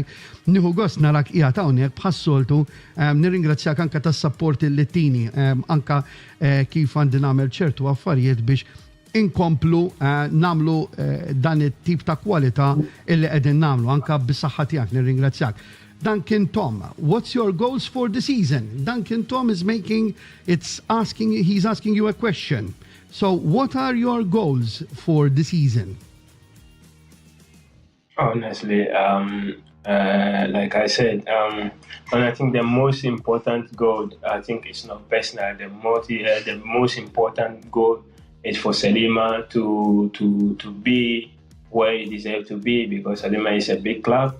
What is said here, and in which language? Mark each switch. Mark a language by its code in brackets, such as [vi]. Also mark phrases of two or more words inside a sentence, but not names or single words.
[mt] Nieħu gost narak qiegħed hawnhekk bħas-soltu. Nirringrazzjak anke tas-support il-Littini, anke kif għandi nagħmel ċertu affarijiet biex inkomplu namlu dan it-tip ta' kwalità illi qegħdin nagħmlu anke bis-saħħa tiegħek. Nirringrazzjak. [en] Duncan Tom, what's your goals for the season? Duncan Tom is he's asking you a question. So what are your goals for the season? Honestly, like I said, and I think the most important goal, I think it's not personal, the most important goal is for Sliema to be where it deserves to be, because Sliema is a big club.